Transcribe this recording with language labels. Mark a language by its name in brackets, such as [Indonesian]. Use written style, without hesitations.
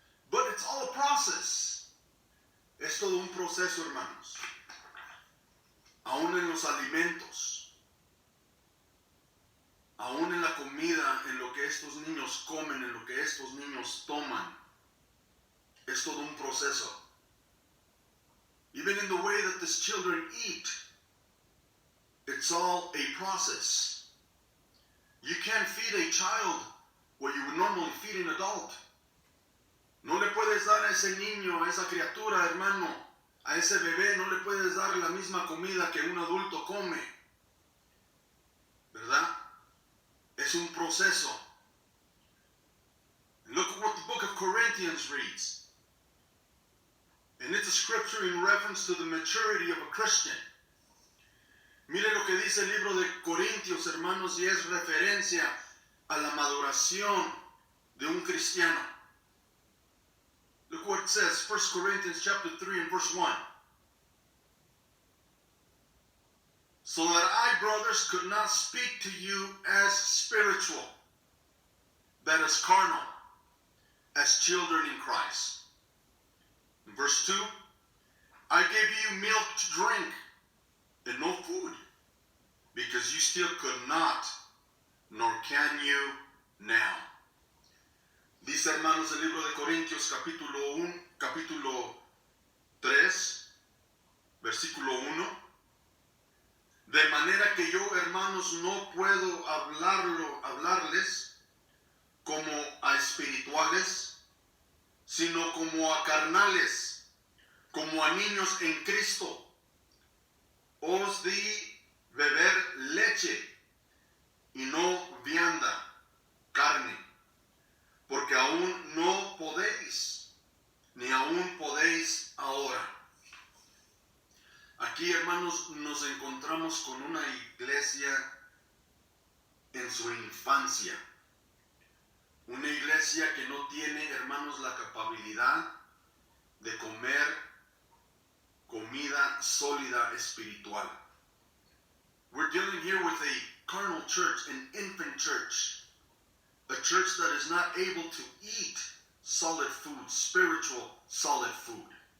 [English] But it's all a process. [Spanish] Es todo un proceso, hermanos. Aún en los alimentos, aún en la comida, en lo que estos niños comen, en lo que estos niños toman, es todo un proceso. [English] Even in the way that these children eat, it's all a process. You can't feed a child what you would normally feed an adult. [Spanish] No le puedes dar a ese niño, a esa criatura, hermano, a ese bebé, no le puedes dar la misma comida que un adulto come. ¿Verdad? Es un proceso. [English] Look at what the book of Corinthians reads. And it's a scripture in reference to the maturity of a Christian. [Spanish] Mire lo que dice el libro de Corintios, hermanos, y es referencia a la maduración de un cristiano. [English] Look what it says, 1 Corinthians chapter 3 and verse 1. So that I, brothers, could not speak to you as spiritual, that is carnal, as children in Christ. In verse 2, I gave you milk to drink and no food, because you still could not, nor can you now. [Spanish] Dice, hermanos, el libro de Corintios, capítulo 3, versículo 1. De manera que yo, hermanos, no puedo hablarles como a espirituales, sino como a carnales, como a niños en Cristo. Os di beber leche y no vianda, carne, porque aún no podéis, ni aún podéis ahora. Aquí, hermanos, nos encontramos con una iglesia en su infancia. Una iglesia que no tiene, hermanos, la capacidad de comer comida sólida espiritual. [English] We're dealing here with a carnal church, an infant church. A church that is not able to eat solid food, spiritual solid food.